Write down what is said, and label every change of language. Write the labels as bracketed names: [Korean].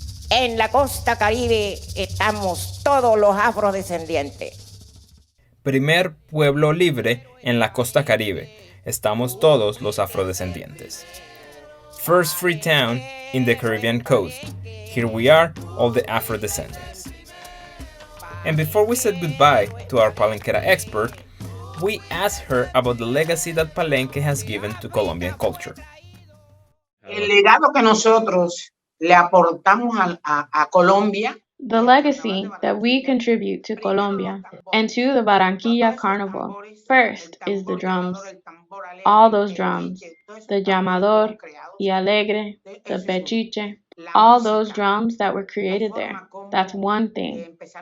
[Spanish] En la costa caribe estamos todos los afrodescendientes. Primer pueblo libre en la costa caribe. Estamos todos los afrodescendientes. [English] First free town in the Caribbean coast. Here we are, all the afrodescendants. And before we said goodbye to our Palenquera expert, we asked her about the legacy that Palenque has given to Colombian culture. [Spanish] El legado que nosotros le aportamos a Colombia. [English] The legacy that we contribute to Colombia and to the Barranquilla Carnival, first is the drums. All those drums, the llamador y alegre, the pechiche, all those drums that were created there. That's one thing.